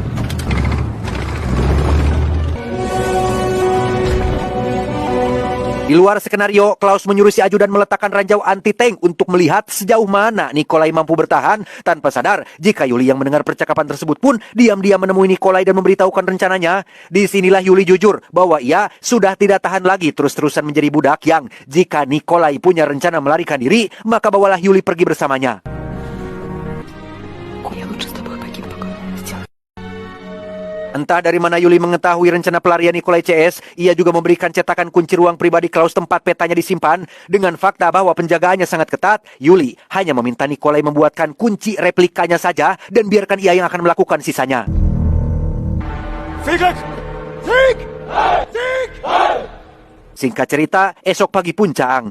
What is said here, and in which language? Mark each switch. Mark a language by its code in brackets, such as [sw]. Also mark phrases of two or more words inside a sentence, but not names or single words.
[id] Di luar skenario, Klaus menyuruh si ajudan meletakkan ranjau anti-tank untuk melihat sejauh mana Nikolai mampu bertahan. Tanpa sadar, jika Yuli yang mendengar percakapan tersebut pun diam-diam menemui Nikolai dan memberitahukan rencananya. Disinilah Yuli jujur bahwa ia sudah tidak tahan lagi terus-terusan menjadi budak yang jika Nikolai punya rencana melarikan diri, maka bawalah Yuli pergi bersamanya. [ru] Я лучше с тобой погибну. [id] Entah dari mana Yuli mengetahui rencana pelarian Nikolai CS, ia juga memberikan cetakan kunci ruang pribadi Klaus tempat petanya disimpan. Dengan fakta bahwa penjagaannya sangat ketat, Yuli hanya meminta Nikolai membuatkan kunci replikanya saja dan biarkan ia yang akan melakukan sisanya. Singkat cerita, esok pagi puncang.